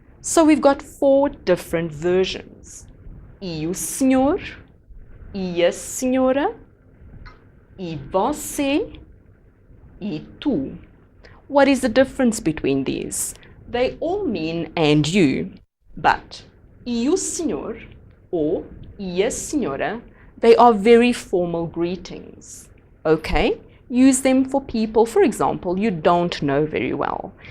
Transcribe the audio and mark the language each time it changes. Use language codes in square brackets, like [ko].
[en] So we've got 4 different versions. [pt] E o senhor, e a senhora, e você, e tu. [en] What is the difference between these? They all mean and you, but [pt] e o senhor [en] or [pt] e a senhora, [en] they are very formal greetings. Okay? Use them for people, for example, you don't know very well.